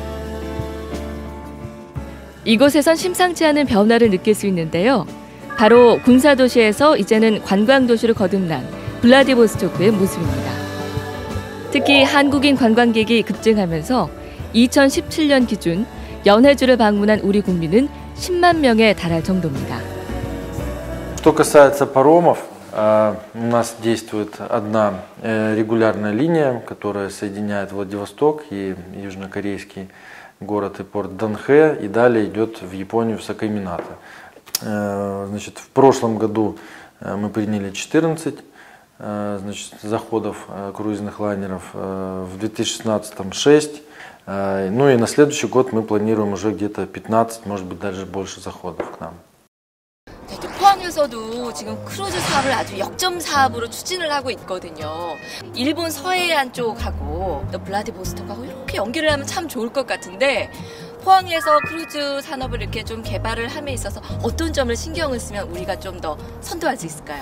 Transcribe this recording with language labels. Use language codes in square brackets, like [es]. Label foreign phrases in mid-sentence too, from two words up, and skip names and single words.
[ko] 이곳에선 심상치 않은 변화를 느낄 수 있는데요. 바로 군사도시에서 이제는 관광도시로 거듭난 블라디보스토크의 모습입니다. 특히 한국인 관광객이 급증하면서 2017년 기준 연해주를 방문한 우리 국민은 10만 명에 달할 정도입니다. [ru] Что касается паромов, у нас действует одна регулярная линия, которая соединяет Владивосток и южнокорейский город и порт Данхэ, и далее идет в Японию, в Сакайминато. Значит, в прошлом году мы приняли 14 заходов круизных лайнеров, в 2016 6, ну и на следующий год мы планируем уже где-то 15, может быть даже больше заходов к нам. [ko] 또 포항에서도 지금 크루즈 사업을 아주 역점 사업으로 추진을 하고 있거든요. 일본 서해안 쪽하고 또 블라디보스토크하고 이렇게 연결을 하면 참 좋을 것 같은데, 포항에서 크루즈 산업을 이렇게 좀 개발을 함에 있어서 어떤 점을 신경을 쓰면 우리가 좀 더 선도할 수 있을까요?